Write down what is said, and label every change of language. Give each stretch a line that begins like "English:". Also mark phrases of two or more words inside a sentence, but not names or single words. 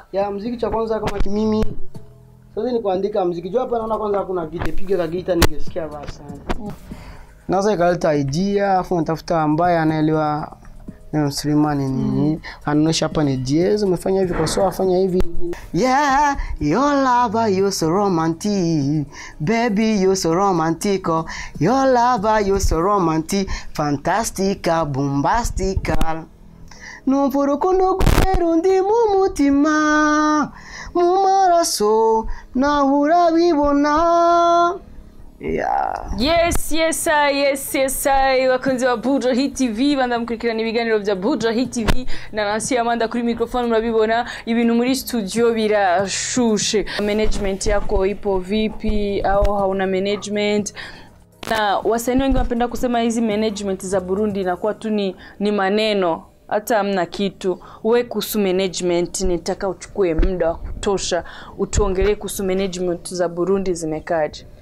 Swahili: Ya muziki cha kwanza kama mimi sasa ni kuandika muziki. Jo hapa naona kwanza hakuna gita, piga gita ningesikia basi. Naweza ikaleta idea, afu natafuta ambaye anaelewa na Suleiman nini. Anaonyesha hapa ni jazz, umefanya hivi kwa sawa, afanya hivi.
English: Yeah, your lover you're so romantic. Baby you're so romantic. Your lover you're so romantic.
Rundi: Fantastica, bombastica. Nufurukundo kurundi mumutima. Mumaraso na urabibona. Yeah. Yes, wakunzi wa Buja Hit TV banda mukurikirana ibiganiro bya Buja Hit TV na Nancy Amanda kuri microphone murabibona ibintu muri studio birashushe.
Swahili: Management yako ipo vipi au hauna management? Na wasanii wengi wanapenda kusema hizi management za Burundi inakuwa tu ni maneno, hata hamna kitu. Wewe kuhusu management nitaka uchukue muda wa kutosha utuongelee kuhusu management za Burundi zimekaje.